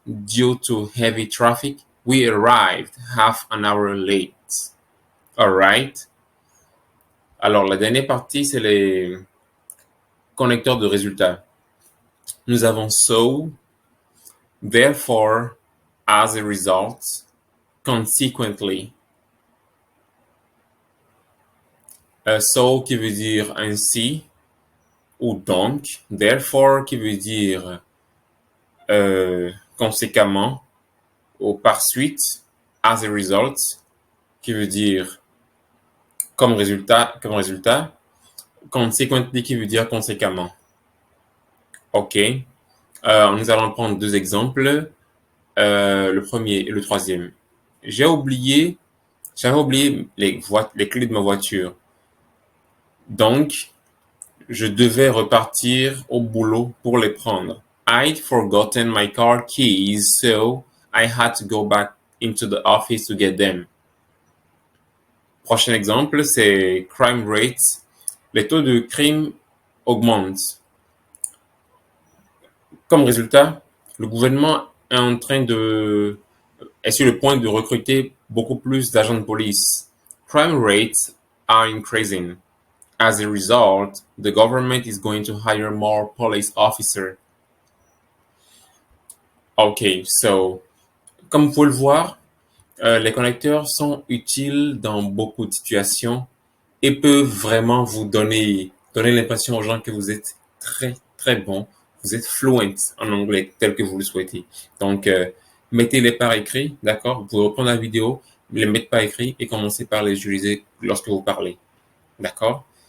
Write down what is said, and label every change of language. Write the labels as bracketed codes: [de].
[en] Due to heavy traffic, we arrived half an hour late. Alright. [fr] Alors, la dernière partie, c'est les connecteurs de résultats. Nous avons [en] so, therefore, as a result, consequently. [fr] So qui veut dire ainsi ou donc. Therefore qui veut dire conséquemment ou par suite. [en] As a result [fr] qui veut dire comme résultat. Consequently qui veut dire conséquemment. OK. Nous allons prendre deux exemples. Le premier et le troisième. J'avais oublié les clés de ma voiture. Donc, je devais repartir au boulot pour les prendre. [en] I'd forgotten my car keys, so I had to go back into the office to get them. [fr] Prochain exemple, c'est [en] crime rates. [fr] Les taux de crime augmentent. Comme résultat, le gouvernement est sur le point de recruter beaucoup plus d'agents de police. [en] Crime rates are increasing. As a result, the government is going to hire more police officers. [fr] OK, so, comme vous pouvez le voir, les connecteurs sont utiles dans beaucoup de situations et peuvent vraiment vous donner l'impression aux gens que vous êtes très, très bon. Vous êtes fluent en anglais tel que vous le souhaitez. Donc, mettez-les par écrit, d'accord? Vous pouvez reprendre la vidéo, les mettre par écrit et commencer par les utiliser lorsque vous parlez. D'accord?